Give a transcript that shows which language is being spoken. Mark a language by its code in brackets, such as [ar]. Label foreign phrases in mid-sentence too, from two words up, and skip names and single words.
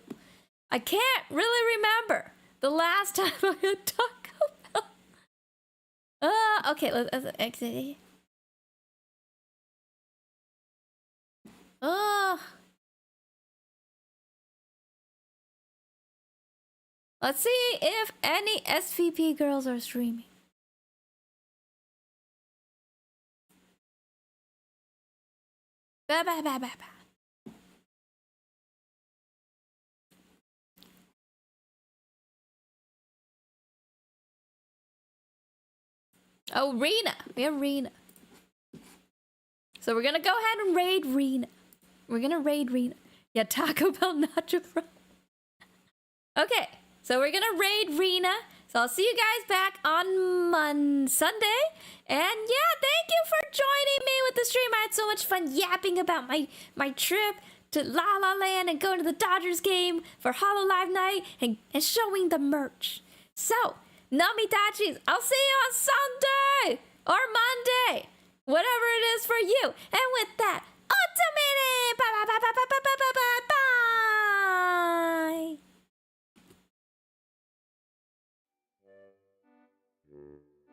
[en] I can't really remember the last time I had Taco Bell. Okay, let's exit. Let's see if any SVP girls are streaming. Ba ba ba ba ba. Oh, Rena. We have Rena. So we're gonna go ahead and raid Rena. We're gonna raid Rena. Yeah, Taco Bell Nacho Fry. Okay, so we're gonna raid Rena. So I'll see you guys back on Sunday. And yeah, thank you for joining me with the stream. I had so much fun yapping about my trip to La La Land and going to the Dodgers game for Hololive night and showing the merch. So, Namitachis, I'll see you on Sunday or Monday, whatever it is for you. And with that, Otamine! Bye bye bye bye bye bye bye bye bye bye!